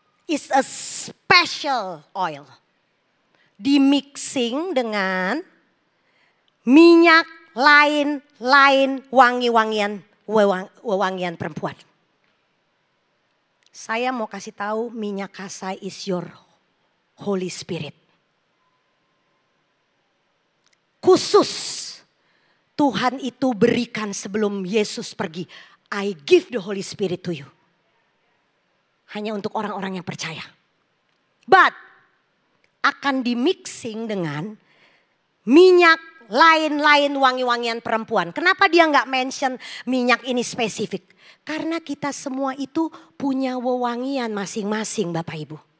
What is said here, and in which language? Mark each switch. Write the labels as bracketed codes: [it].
[en] It's a special oil. [id] Dimixing dengan minyak lain-lain wangi-wangian perempuan. Saya mau kasih tahu minyak kasai [en] is your Holy Spirit. [id] Khusus Tuhan itu berikan sebelum Yesus pergi. [en] I give the Holy Spirit to you. [id] Hanya untuk orang-orang yang percaya. But akan dimixing dengan minyak lain-lain wangi-wangian perempuan. Kenapa dia nggak mention minyak ini spesifik? Karena kita semua itu punya wewangian masing-masing Bapak Ibu.